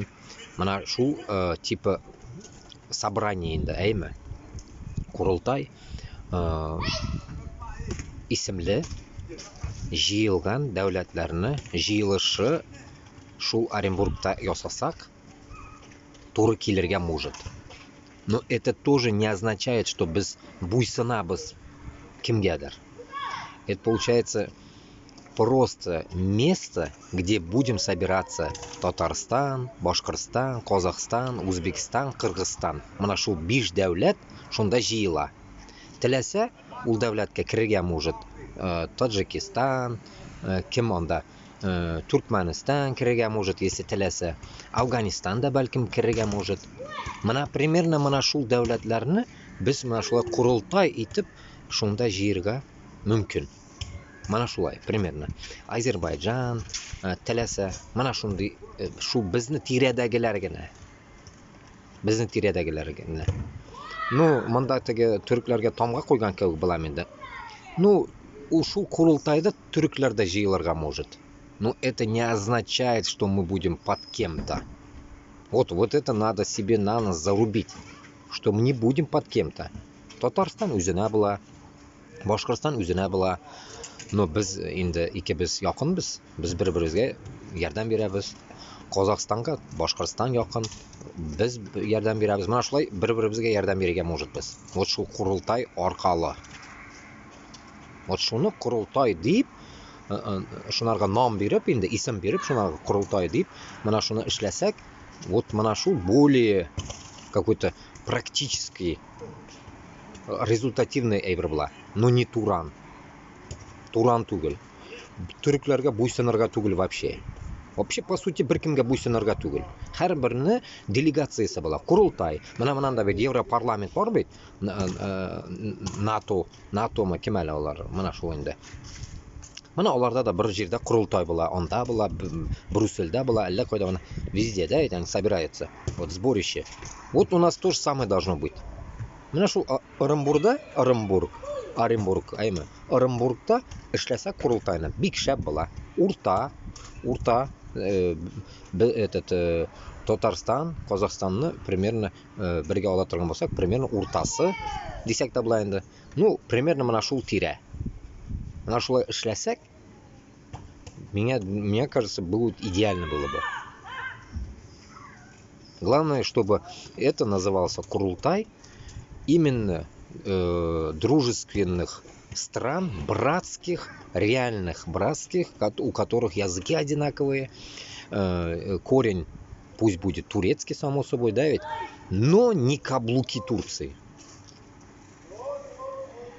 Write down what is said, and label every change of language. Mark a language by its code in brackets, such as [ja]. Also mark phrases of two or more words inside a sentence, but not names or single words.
[tt] Мына шул типы собрание инде, әйме? Құрылтай исемле җыелган дәүләтләрне җыелышы шул Оренбургта ясасак, туры килергә может. [ru] Но это тоже не означает, что [tt] без буйсынабыз кимгәдер. [ru] Это получается просто место, где будем собираться Татарстан, Башкортстан, Казахстан, Узбекистан, Кыргызстан. [tt] Мына шул 5 дәүләт шунда җыела. Теләсә, ул дәүләткә кирергә может Таджикистан, кем анда Туркменистан кирергә может, если теләсә. Афганистан да бәлкем кирергә может. Мына примерно мына шул дәүләтләрне без мына шулай Құрылтай итеп шунда җыярга мөмкин. Мана шулай, примерно. Азербайджан, теләсә, мана шундый, шу безне тирәдәгеләр генә. Безне тирәдәгеләр генә. Ну, монда теге төрекләргә тамга куйган кебек була инде. Ну, ул шул Құрылтайда төрекләр дә җыелырга может. [ru] Но это не означает, что мы будем под кем-то. Вот это надо себе на нас зарубить, что мы не будем под кем-то. [tt] Татарстан үзенә була, Башкортстан үзенә була. Но biz инде икебез якынбыз. Без бер-беребезгә ярдәм бирәбез. Казакстанга Башкортстан якын. Без ярдәм бирәбез. Менә шулай бер-беребезгә ярдәм бирергә может без. Вот шул Құрылтай аркалы. Вот шуны Құрылтай дип, шунарга нам биреп, инде исем биреп, шунарга Құрылтай дип, менә шуны эшләсәк, вот менә шул [ru] более какой-то практический, результативный [tt] әйбер була. [ru] Но не Туран. [tt] Туран түгел. Төрекләргә буйсынырга түгел вообще. [ru] Вообще, по сути, [tt] беркемгә буйсынырга түгел. Һәрберне делегациясе була. Құрылтай. Менә монда бит Европарламент бар бит. НАТО-мы кем әле алар? Менә шул инде. Менә аларда да бер җирдә Құрылтай була, анда була, Брюссельдә була, әллә кайда гына, [ru] везде, да, это собирается. Вот сборище. Вот у нас то же самое должно быть. [tt] Менә шул Оренбург, әйме? Оренбургта эшләсә Құрылтайны бик шәп була. Урта этот Татарстан, Казахстанны примерно бергә ала торган булсак, примерно уртасы дисәк тә була инде. Ну, примерно менә шул тирә. Менә шулай эшләсәк, [ru] мне кажется, будет идеально было бы. Главное, чтобы это назывался Құрылтай именно дружественных стран, братских, реальных братских, у которых языки одинаковые, корень пусть будет турецкий, само собой, да ведь, но не каблуки Турции.